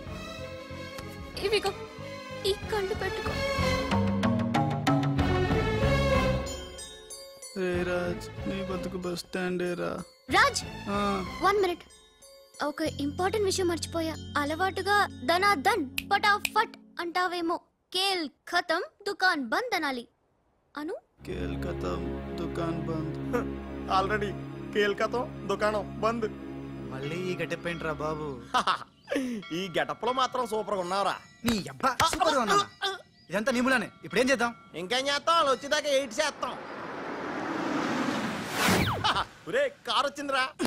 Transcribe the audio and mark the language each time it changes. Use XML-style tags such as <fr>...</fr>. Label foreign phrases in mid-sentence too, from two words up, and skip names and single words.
<te>ఇవిగో ఈ కళ్ళు పెట్టుకో. రాజ్, నీ బతుకు బస్ స్టాండే రా. రాజ్, 1 మినిట్. ఒక ఇంపార్టెంట్ విషయం మర్చిపోయా. అలవాటుగా</te> <hi>धना धन फटाफट</hi> <te>అంటావేమో.</te> <hi>खेल ख़तम दुकान बंद</hi> <te>అనాలి. అను.</te> <hi>खेल ख़तम दुकान बंद.</hi> <te>ఆల్రెడీ కేల్కతం దుకాణం బంద్. మళ్ళీ ఈ గెటప్ ఏంట్రా బాబు? ఈ గెటప్ లో మాత్రం సూపర్ గా ఉన్నావురా. నీ అబ్బా సూపర్ గా ఉన్నానా? ఇదంతా నీ మూలానే. ఇప్పుడు ఏం చేద్దాం? ఇంకేం చేస్తాం, వాళ్ళు వచ్చేదాకా 8 చేస్తాం. ఒరే కార్ వచ్చిందిరా.</te>